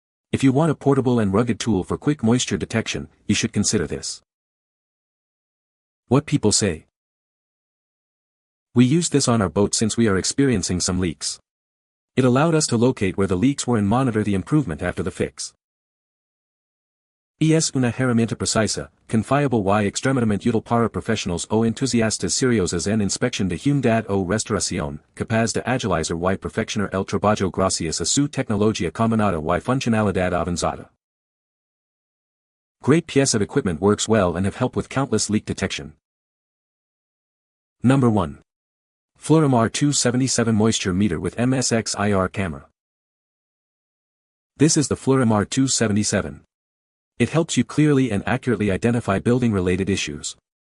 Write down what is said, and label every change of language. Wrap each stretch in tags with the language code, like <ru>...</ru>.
<en>If you want a portable and rugged tool for quick moisture detection, you should consider this. What people say. We used this on our boat since we are experiencing some leaks. It allowed us to locate where the leaks were and monitor the improvement after the fix.</en> <es>Es una herramienta precisa, confiable y extremadamente útil para profesionales o entusiastas seriosos en inspección de humedad o restauración, capaz de agilizar y perfeccionar el trabajo gracias a su tecnología combinada y funcionalidad avanzada.</es> <en>Great piece of equipment, works well and have helped with countless leak detection. Number 1. FLIR MR277 Moisture Meter with MSX IR Camera. This is the FLIR MR277. It helps you clearly and accurately identify building-related issues.</en>